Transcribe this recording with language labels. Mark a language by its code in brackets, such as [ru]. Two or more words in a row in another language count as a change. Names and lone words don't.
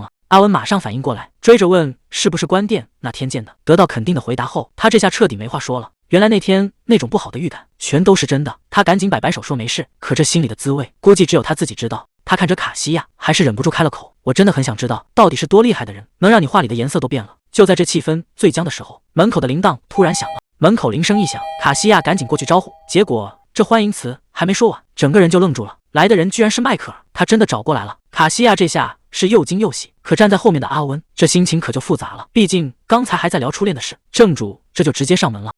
[zh] 阿溫馬上反應過來，追着問是不是關店那天見的。得到肯定的回答後，他這下徹底沒話說了。原來那天那種不好的預感全都是真的。他趕緊擺擺手說沒事，可這心裡的滋味估計只有他自己知道。他看着卡西亞，還是忍不住開了口，我真的很想知道到底是多厲害的人，能讓你話裡的顏色都變了。就在這氣氛最僵的時候，門口的鈴鐺突然響了。門口鈴聲一響，卡西亞趕緊過去招呼，結果這歡迎詞還沒說完，整個人就愣住了。來的人居然是邁克爾，他真的找過來了。卡西亞這下是又驚又喜，可站在後面的阿溫這心情可就複雜了，畢竟剛才還在聊初戀的事，正主這就直接上門了。